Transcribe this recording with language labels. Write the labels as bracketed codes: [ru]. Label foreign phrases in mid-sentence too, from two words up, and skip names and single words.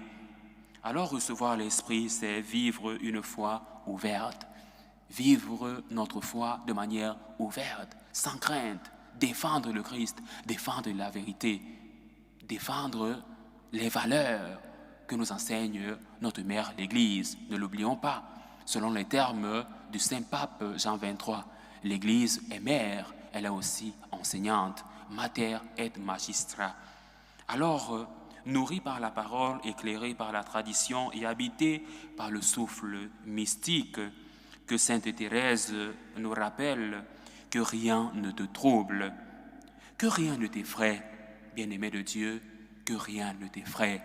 [fr] Alors recevoir l'Esprit, c'est vivre une foi ouverte, vivre notre foi de manière ouverte, sans crainte, défendre le Christ, défendre la vérité, défendre les valeurs que nous enseigne notre mère l'Église. Ne l'oublions pas, selon les termes du Saint-Pape Jean XXIII, l'Église est mère, elle est aussi enseignante, [la] mater et magistra. [fr] Alors, nourris par la parole, éclairés par la tradition et habités par le souffle mystique, que Sainte Thérèse nous rappelle que rien ne te trouble, que rien ne t'effraie, bien-aimé de Dieu, que rien ne t'effraie.